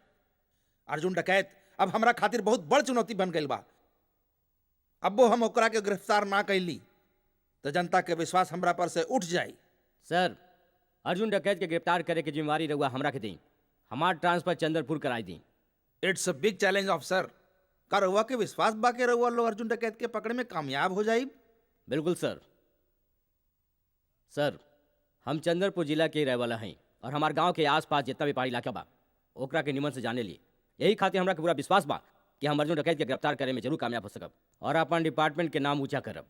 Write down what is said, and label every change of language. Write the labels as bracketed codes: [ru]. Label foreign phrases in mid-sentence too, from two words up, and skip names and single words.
[bho] अर्जुन डकैत अब हमरा खातिर बहुत बड़ चुनौती बन गइल बा। अब्बो हम ओकरा के गिरफ्तार ना कैली तो जनता के विश्वास हमरा पर से उठ जाई। सर, अर्जुन डकैत के गिरफ्तार करे के जिम्मेवारी रउआ हमरा के दी। हमार ट्रांसफर चंद्रपुर कराई दी। [en] It's a big challenge officer. [bho] का रउआ के विश्वास बा के रउआ लोग अर्जुन डकैत के पकड़े में कामयाब हो जाई? बिल्कुल सर। सर, हम चंद्रपुर जिला के रहे वाला हैं और हमार गांव के आसपास जितना भी पहाड़ी इलाका बा ओकरा के निमन से जाने ली। यही खातिर हमरा के पूरा विश्वास बा कि हम अर्जुन डकैत के गिरफ्तार करे में जरूर कामयाब हो सकब और अपन डिपार्टमेंट के नाम ऊंचा करब।